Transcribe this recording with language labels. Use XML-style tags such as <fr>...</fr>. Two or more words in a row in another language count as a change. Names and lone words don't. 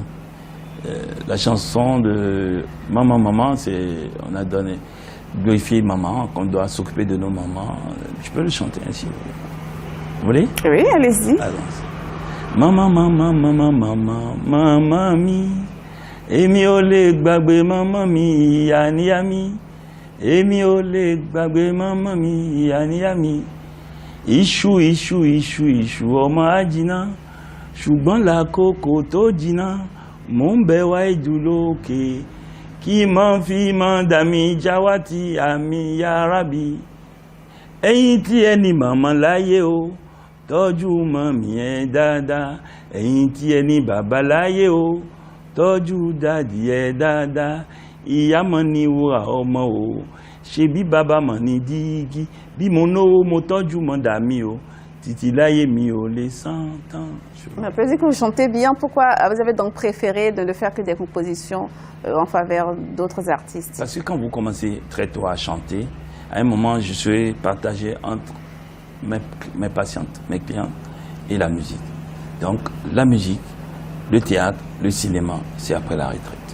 <fr>La chanson de Maman, on a donné glorifier maman, qu'on doit s'occuper de nos mamans. Je peux le chanter ainsi. Vous voulez? Oui, allez-y. Allons-y.</fr> <yo>Maman mi, emi ole gbagbe maman mi, yani. Emi ole gbagbe maman mi, yani. Iṣu, ọmọ ajina, ṣùgbọ́n lákòókò tó jìnnà, mò ń bẹ̀ wá ìdú lókè, kí mọ́ fi mọ́ dàmí jáwátì àmì yárábì. Ẹ̀yin tí ẹni màmá láyé o, tọ́jú mọ́mì ẹ dáadáa. Ẹ̀yin tí ẹni bàbá láyé o, tọ́jú dádì ẹ dáadáa. Ìyá mọ́ ni wúrà ọmọ o, ṣe bí bàbá mọ̀ ní dígí. Bí mo náwó mo tọ́jú mọ́ dàmí o, títí láyé mi ò lè san tán.</yo> <fr>On peut dire que vous chantez bien. Pourquoi vous avez donc préféré de ne faire que des compositions en faveur d'autres artistes? Parce que quand vous commencez très tôt à chanter, à un moment, je suis partagé entre mes patientes, mes clientes et la musique. Donc, la musique, le théâtre, le cinéma, c'est après la retraite.</fr>